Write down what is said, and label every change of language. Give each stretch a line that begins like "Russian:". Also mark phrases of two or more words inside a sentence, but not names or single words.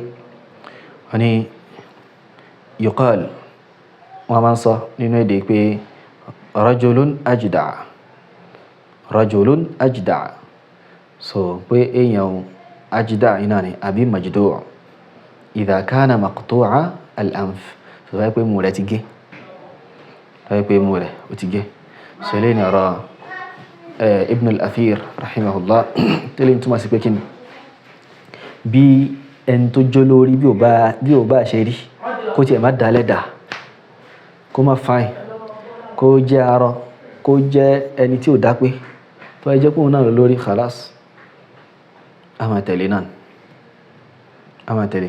Yoruba: wọ́n ní yuqal, wọ́n máa ń sọ nínú èdè pé
Arabic: رجل أجدع',
Yoruba: so pé èèyàn ajda' iná ni àbí
Arabic: مجدوع إذا كان مقطوع الأنف,
Yoruba: so wáyé pé imú rẹ̀ ti gé, wáyé pé imú rẹ̀ ó ti gé. so ilé ni ọ̀rọ̀ Ibn al-Athir rahimahullah tẹ́lẹ̀ ń túmọ̀ sí pé kí ni bí ẹni tó jó lórí bí ò bá ṣe rí kó tiẹ̀ má dálẹ̀ dà, kó má fáìn, kó jẹ́ arọ, kó jẹ́ ẹni tí ò dá pé, tó ẹ jẹ́ pé òun náà lórí khalas, a máa tẹ̀lé náà, a máa tẹ̀lé.